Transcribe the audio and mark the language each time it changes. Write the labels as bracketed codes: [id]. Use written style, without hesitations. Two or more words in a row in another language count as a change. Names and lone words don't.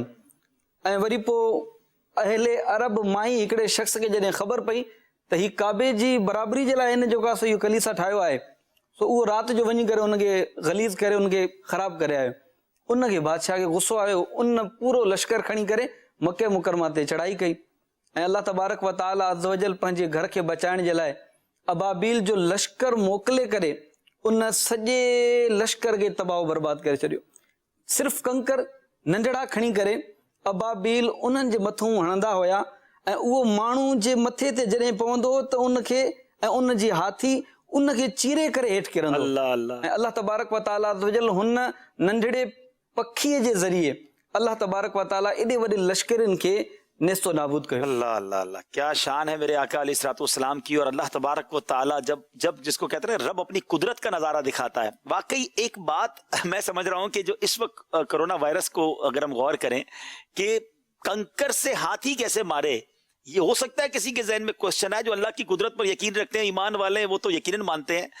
[sd] ऐं वरी पोइ अहले अरब मां ई हिकिड़े शख़्स खे जॾहिं ख़बर पई त हीउ काबे जी बराबरी जे लाइ हिन जेको आहे इहो कलीसा ठाहियो आहे, सो उहो राति जो वञी करे उनखे ग़लीज़ करे उनखे ख़राबु करे आयो. उनखे बादशाह खे गुस्सो आयो, उन पूरो लश्कर खणी करे मके मुकरमा ते चढ़ाई कई ऐं [ar] الله تبارك وتعالى عز وجل [sd] पंहिंजे घर खे बचाइण जे लाइ अबाबील जो लश्कर मोकिले करे उन सॼे लश्कर खे तबाह बर्बाद करे छॾियो. सिर्फ़ु कंकर नंढड़ा खणी करे अबाबील उन्हनि जे मथां हणंदा हुया ऐं उहो माण्हू जे मथे ते जॾहिं पवंदो त उनखे ऐं उन जी हाथी उनखे चीरे करे हेठि किरंदो. ऐं [ar] الله تبارك وتعالى عز وجل [sd] हुन नंढड़े पखीअ जे ज़रिए [ar] الله تبارك وتعالى [sd] एॾे वॾे लश्करनि खे नेस्तो नाबूद कयो. अल्लाह अल्लाह अल्लाह, [hi] क्या शान है मेरे आका अलैहिस्सलाम की. और [ar] الله تبارك وتعالى [hi] जब जिसको कहते हैं रब अपनी कुदरत का नज़ारा दिखाता है. वाकई एक बात मैं समझ रहा हूँ कि जो इस वक्त कोरोना वायरस को अगर हम गौर करें कि कंकर से हाथी कैसे मारे, ये हो सकता है किसी के ज़हन में क्वेश्चन है. जो अल्लाह की कुदरत पर यकीन रखते हैं, ईमान वाले हैं, वो तो यकीनन मानते हैं.